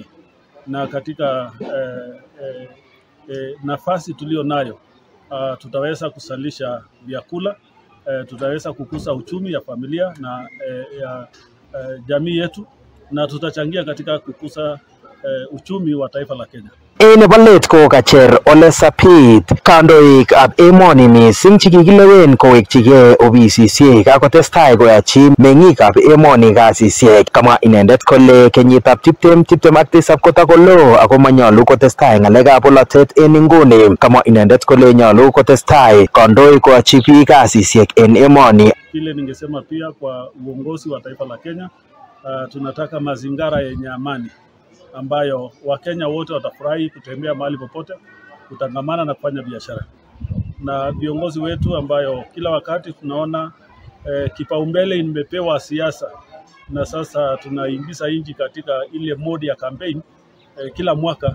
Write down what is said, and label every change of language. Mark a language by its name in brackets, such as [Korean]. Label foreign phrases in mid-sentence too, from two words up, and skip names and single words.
[Swahili] Na katika nafasi tulio nayo tutaweza kusalisha vyakula, tutaweza kukuza uchumi ya familia na ya jamii yetu na tutachangia katika kukuza uchumi wa taifa la Kenya. [Kalenjin] Nebo let ko kacher Ole Sapit kandoikab emoni mising chekikilewen kowekchigei ofisisiek akotestai koyachi meng'ikab emoni kasisiek. Kamwa inendet kole kenyitab 2027 kotakolo ako manyolu kotestai ng'alekab bolotet en inguni. Kamwa inendet kole nyolu kotestai kandoik koyachi biik kasisiek en emoni. [Swahili] Kile ningesema pia kwa uongozi wa taifa la Kenya, tunataka mazingara yenye amani ambayo Wakenya wote watafurahi kutembea mahali popote, kutangamana na kufanya biashara. Na viongozi wetu ambayo kila wakati tunaona kipaumbele imepewa siasa na sasa tunaingiza nchi katika ile mode ya campaign kila mwaka.